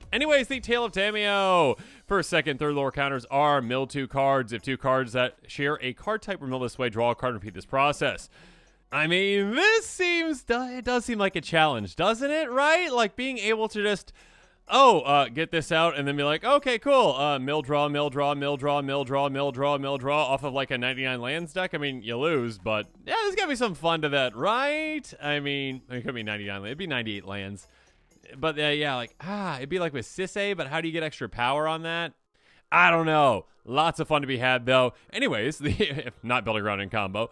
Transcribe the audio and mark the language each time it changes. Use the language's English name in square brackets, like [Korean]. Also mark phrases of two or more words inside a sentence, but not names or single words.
[English] Anyways, the Tale of Tamiyo. First, second, third lore counters are mill 2 cards. If 2 cards that share a card type were milled this way, draw a card and repeat this process. I mean, it does seem like a challenge, doesn't it, right? Like being able to just, get this out and then be like, okay, cool, mill draw, mill draw, mill draw, mill draw, mill draw, mill draw off of like a 99 lands deck. I mean, you lose, but yeah, there's gotta be some fun to that, right? I mean, it could be 99 lands, it'd be 98 lands. But yeah, it'd be like with Sisay, but how do you get extra power on that? I don't know. Lots of fun to be had, though. Anyways, not building around in combo.